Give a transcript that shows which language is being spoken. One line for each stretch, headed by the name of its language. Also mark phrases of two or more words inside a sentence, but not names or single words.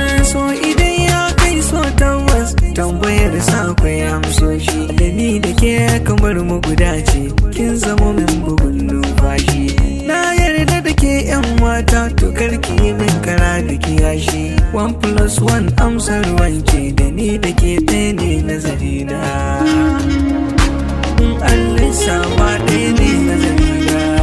Hausa: So idan ya kai so tabbas, tambayar sa akwai amsoshi. Da ni da ke kamar mu guda ce, kin zamo min bugun numfashi. Na yarda da ke yan mata, to kar ki yi min kara da kiyashi.
English: One plus one
Hausa: amsar wanke, da ni da ke ɗaya ne nazari na. In Allah sama ɗaya ne nazari na.